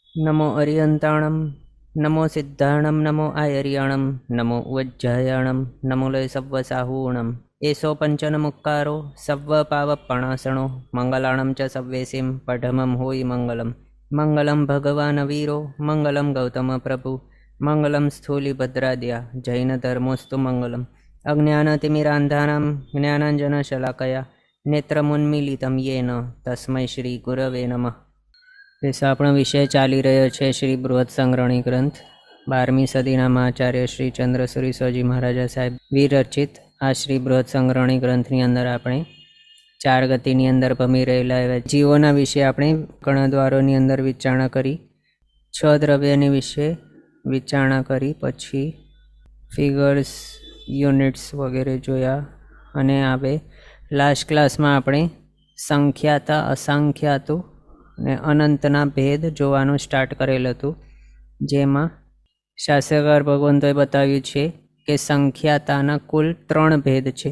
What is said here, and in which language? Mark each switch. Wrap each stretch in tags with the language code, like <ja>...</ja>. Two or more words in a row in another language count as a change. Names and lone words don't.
<pra>नमो अरियन्ताणं नमो सिद्धाणं नमो आयर्याणं नमो उज्जयाणं नमो लय सव्वसाहूणम् एषो पञ्चनमुक्कारो सव्वपावपणासणो मङ्गलाणं च सव्वेसिं पठमं होयि मङ्गलं</pra> <sa>मङ्गलं भगवान् वीरो मङ्गलं गौतमप्रभु मङ्गलं स्थूलिभद्राद्या जैनधर्मोऽस्तु मङ्गलम् अज्ञानतिमिरान्धानां ज्ञानाञ्जनशलाकया नेत्रमुन्मीलितं येन तस्मै श्रीगुरवे नमः।</sa> <gu>આપણો વિષય ચાલી રહ્યો છે શ્રી બૃહદ સંગ્રહણી ગ્રંથ 12મી સદીના મહાચાર્ય શ્રી ચંદ્રસુરી સ્વાજી મહારાજા સાહેબ વિરચિત આ શ્રી બૃહદ સંગ્રહણી ગ્રંથની અંદર આપણે 4 ગતિની અંદર ભમી રહેલા એવા જીવોના વિશે આપણે ગણદ્વારોની અંદર વિચારણા કરી, 6 દ્રવ્યની વિશે વિચારણા કરી, પછી</gu> <en>figures, units</en> <gu>વગેરે જોયા અને હવે</gu> <en>last classમાં</en> <gu>આપણે સંખ્યાતા, અસંખ્યાતું અને અનંતના ભેદ જોવાનું સ્ટાર્ટ કરેલ હતું, જેમાં શાસ્ત્રકાર ભગવંતોએ બતાવ્યું છે કે સંખ્યાતાના કુલ 3 ભેદ છે.</gu>